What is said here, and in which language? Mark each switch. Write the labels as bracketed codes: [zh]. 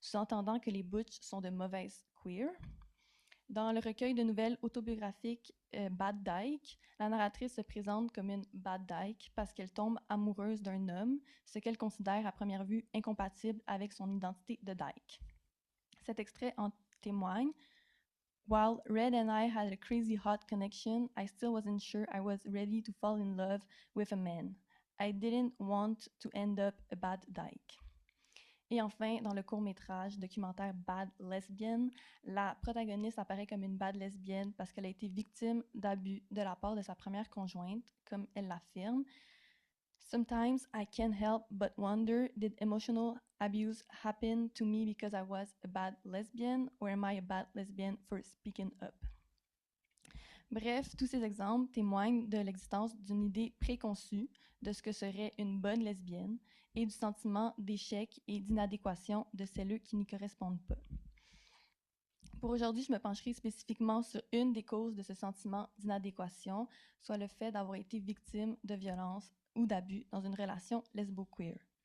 [fr] sous-entendant que les butch sont de mauvaises queer. Dans le recueil de nouvelles autobiographiques Bad Dyke, la narratrice se présente comme une bad dyke parce qu'elle tombe amoureuse d'un homme, ce qu'elle considère à première vue incompatible avec son identité de dyke. Cet extrait en témoigne. [en] While Red and I had a crazy hot connection, I still wasn't sure I was ready to fall in love with a man. I didn't want to end up a bad dyke. [fr] Et enfin, dans le court-métrage documentaire Bad Lesbian, la protagoniste apparaît comme une bad lesbienne parce qu'elle a été victime d'abus de la part de sa première conjointe, comme elle l'affirme. [en] Sometimes I can't help but wonder, did emotional abuse happen to me because I was a bad lesbian, or am I a bad lesbian for speaking up? [fr] Bref, tous ces exemples témoignent de l'existence d'une idée préconçue de ce que serait une bonne lesbienne et du sentiment d'échec et d'inadéquation de celles qui n'y correspondent pas. Pour aujourd'hui, je me pencherai spécifiquement sur une des causes de ce sentiment d'inadéquation, soit le fait d'avoir été victime de violences ou d'abus dans une relation lesbo-queer.